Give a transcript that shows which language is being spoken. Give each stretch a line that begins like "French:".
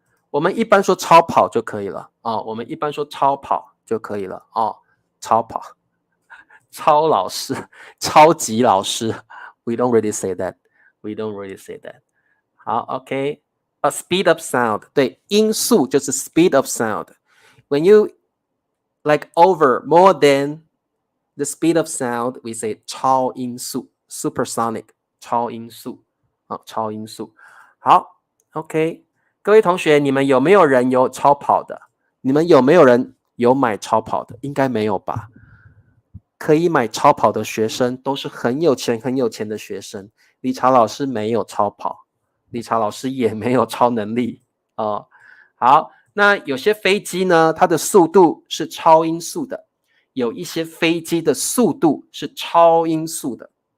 Chinese: 我们一般说超跑就可以了我们一般说超跑就可以了超跑，超老师，超级老师。
English: We don't really say that. We don't really say that. 好 ，OK。 speed of sound，
Chinese: 对，音速就是
English: speed of sound。 When you like over more than the speed of sound, we say 超音速 supersonic，
Chinese: 超音速超音速。好 ，OK， 各位同学，你们有没有人有超跑的？你们有没有人有买超跑的？应该没有吧？可以买超跑的学生都是很有钱的学生。理查老师没有超跑，理查老师也没有超能力好，那有些飞机呢，它的速度是超音速的，有一些飞机的速度是超音速的。